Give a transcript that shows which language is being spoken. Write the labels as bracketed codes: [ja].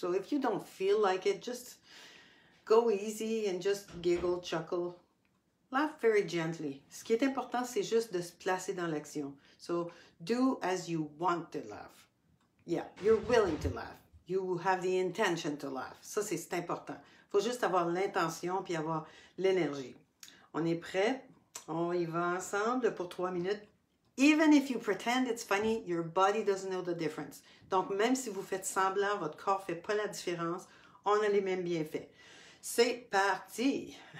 [en] So if you don't feel like it, just go easy and just giggle, chuckle. Laugh very gently. [fr] Ce qui est important, c'est juste de se placer dans l'action. [en] So do as you want to laugh. Yeah, you're willing to laugh. You have the intention to laugh. [fr] Ça, c'est important. Il faut juste avoir l'intention puis avoir l'énergie. On est prêt? On y va ensemble pour 3 minutes. [en] Even if you pretend it's funny, your body doesn't know the difference. [fr] Donc, même si vous faites semblant, votre corps ne fait pas la différence, on a les mêmes bienfaits. C'est parti!